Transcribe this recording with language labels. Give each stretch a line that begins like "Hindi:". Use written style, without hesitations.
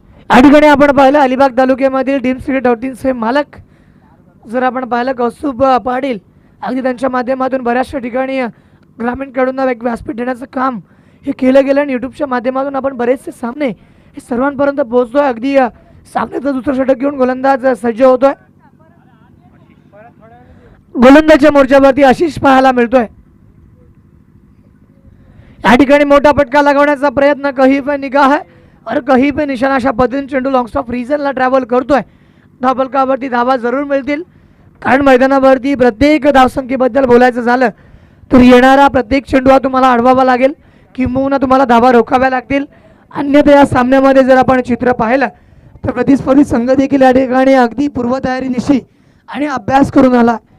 Marathi: या ठिकाणी आपण पाहिलं अलिबाग तालुक्यामधील DimsCricket.in चे मालक जर आपण पाहिलं कौस्तुभ पाटील अगदी त्यांच्या माध्यमातून बऱ्याचशा ठिकाणी ग्रामीण खेळाडूंना एक व्यासपीठ देण्याचं काम हे केलं गेलं आणि यूट्यूबच्या माध्यमातून आपण बरेचसे सामने हे सर्वांपर्यंत पोहोचतोय. अगदी सामन्याचं दुसरं षटक घेऊन गोलंदाज सज्ज होतोय. गोलंदाजच्या मोर्चावरती आशिष पाहायला मिळतोय. या ठिकाणी मोठा फटका लगावण्याचा प्रयत्न.
Hindi: कहीं पे निगाह है और कहीं पे निशाणा.
Marathi: अशा पद्धतीने चेंडू लॉंग स्टॉप रिजनला ट्रॅव्हल करतोय. धावफलकावरती धावा जरूर मिळतील कारण मैदानावरती प्रत्येक धावसंख्येबद्दल बोलायचं झालं तर येणारा प्रत्येक चेंडू हा तुम्हाला अडवावा लागेल किंबहुना तुम्हाला धावा रोखाव्या लागतील. अन्यथा या सामन्यामध्ये जर आपण चित्र पाहिलं तर प्रतिस्पर्धी संघ देखील या ठिकाणी अगदी पूर्वतयारीनिशी आणि अभ्यास करून आला.